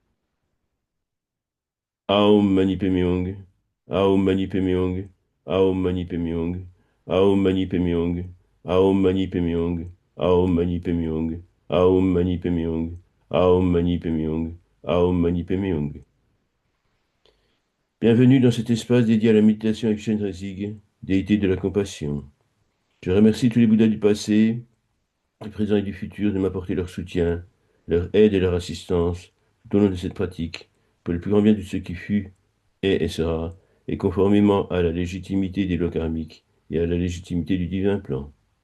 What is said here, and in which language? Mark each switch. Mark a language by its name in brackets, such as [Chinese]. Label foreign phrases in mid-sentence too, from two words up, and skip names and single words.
[Sanskrit] Aum Mani Padme Hum, Aum Mani Padme Hum, Aum Mani Padme Hum, Aum Mani Padme Hum, Aum Mani Padme Hum, Aum Mani Padme Hum, Aum Mani Padme Hum, Aum Mani Padme Hum, Aum Mani Padme Hum. [French] Bienvenue dans cet espace dédié à la méditation avec Chenrezig, déité de la compassion. Je remercie tous les Bouddhas du passé, du présent et du futur de m'apporter leur soutien, leur aide et leur assistance tout au long de cette pratique, pour le plus grand bien de ce qui fut, est et sera, et conformément à la légitimité des lois karmiques et à la légitimité du divin plan.